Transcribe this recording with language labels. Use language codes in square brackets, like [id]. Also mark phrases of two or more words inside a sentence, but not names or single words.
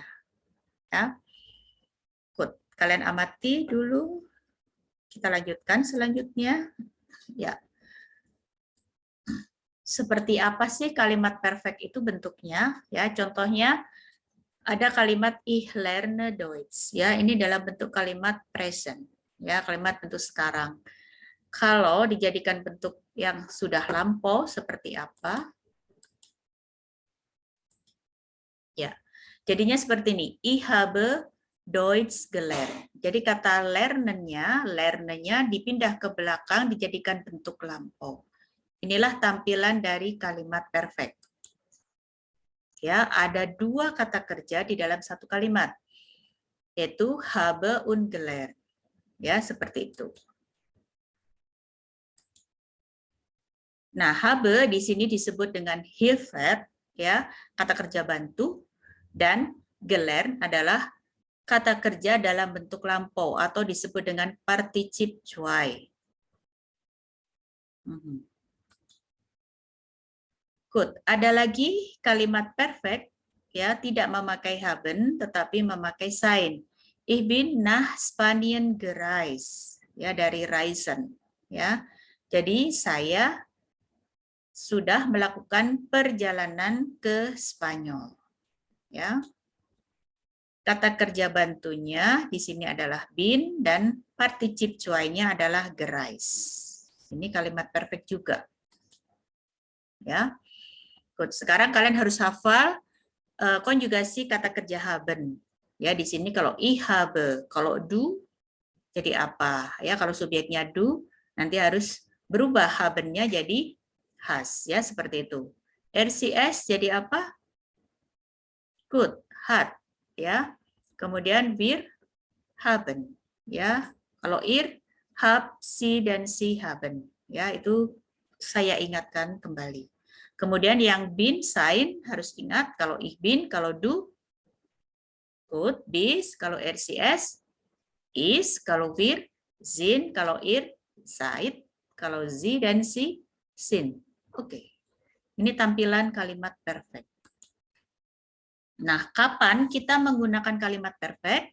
[id] Ya, good. Kalian amati dulu. Kita lanjutkan selanjutnya. Ya. Seperti apa sih kalimat perfect itu bentuknya? Ya, contohnya ada kalimat [de] ich lerne Deutsch, [id] ya, ini dalam bentuk kalimat present, ya, kalimat bentuk sekarang. Kalau dijadikan bentuk yang sudah lampau seperti apa? Ya, jadinya seperti ini. [de] Ich habe Deutsch gelernt. [id] Jadi kata lernen-nya dipindah ke belakang, dijadikan bentuk lampau. Inilah tampilan dari kalimat perfect. Ya, ada 2 kata kerja di dalam satu kalimat, yaitu [de] habe und gelernt. [id] Ya, seperti itu. Nah, habe di sini disebut dengan Hilfe, ya, kata kerja bantu, dan gelernt adalah kata kerja dalam bentuk lampau atau disebut dengan Partizip 2. Good. Ada lagi kalimat perfect, ya, tidak memakai haben tetapi memakai sein. [de] Ich bin nach Spanien gereist, [id] ya, dari reisen, ya. Jadi saya sudah melakukan perjalanan ke Spanyol, ya. Kata kerja bantunya di sini adalah bin dan particip 2-nya adalah gereist. Ini kalimat perfect juga. Ya. Good. Sekarang kalian harus hafal konjugasi kata kerja haben. Ya, di sini kalau [de] ich habe, [id] kalau du jadi apa? Ya, kalau subjeknya du nanti harus berubah habennya jadi has, ya seperti itu. RCS jadi apa? Good, hat, ya. [de] Kemudian wir haben, [id] ya. Kalau [de] ihr, hab, sie [id] dan [de] sie haben, [id] ya itu saya ingatkan kembali. Kemudian yang bin, sein harus ingat kalau [de] ich bin, [id] kalau du, good, bis, kalau RCS, is, kalau [de] wir, sind, [id] kalau [de] ihr, seid, [id] kalau sie dan [de] sie, sind. [id] Oke. Ini tampilan kalimat perfect. Nah, kapan kita menggunakan kalimat perfect?